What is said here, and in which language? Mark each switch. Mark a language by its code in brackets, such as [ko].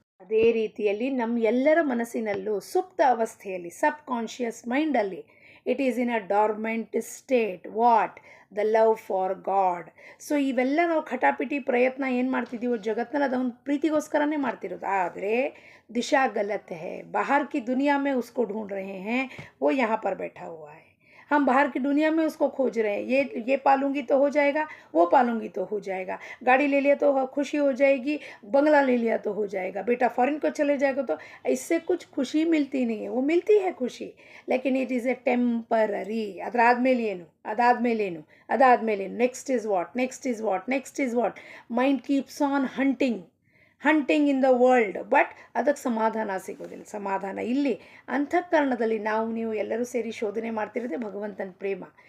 [kn] ಅದೇ ರೀತಿಯಲ್ಲಿ ನಮ್ಮ ಎಲ್ಲರ ಮನಸ್ಸಿನಲ್ಲೂ ಸುಪ್ತ ಅವಸ್ಥೆಯಲ್ಲಿ, ಸಬ್ ಕಾನ್ಷಿಯಸ್ ಮೈಂಡಲ್ಲಿ [en] It is in a dormant state. What? The love for God. [kn] So ಇವೆಲ್ಲ ನಾವು ಖಟಾಪಿಟಿ ಪ್ರಯತ್ನ ಏನು ಮಾಡ್ತಿದ್ದೀವೋ ಜಗತ್ತಿನಲ್ಲಿ ಅದೊಂದು ಪ್ರೀತಿಗೋಸ್ಕರನೇ ಮಾಡ್ತಿರೋದು. [hi] ಆದರೆ दिशा गलत है. बाहर की दुनिया में उसको ढूंढ रहे हैं, वो यहाँ पर बैठा हुआ है. हम बाहर की दुनिया में उसको खोज रहे हैं. ये पालूंगी तो हो जाएगा, वो पालूंगी तो हो जाएगा, गाड़ी ले लिया तो खुशी हो जाएगी, बंगला ले लिया तो हो जाएगा, बेटा फॉरेन को चले जाएगा तो इससे कुछ खुशी मिलती नहीं है. वो मिलती है खुशी, लेकिन [en] It is a temporary. [kn] ಅದಾದಮೇಲೇನು [en] Next is what. Mind keeps on hunting. Hunting in the world, but [kn] ಅದಕ್ಕೆ ಸಮಾಧಾನ ಸಿಗೋದಿಲ್ಲ. ಸಮಾಧಾನ ಇಲ್ಲಿ ಅಂತಃಕರಣದಲ್ಲಿ ನಾವು ನೀವು ಎಲ್ಲರೂ ಸೇರಿ ಶೋಧನೆ ಮಾಡ್ತಿರೋದೇ ಭಗವಂತನ ಪ್ರೇಮ.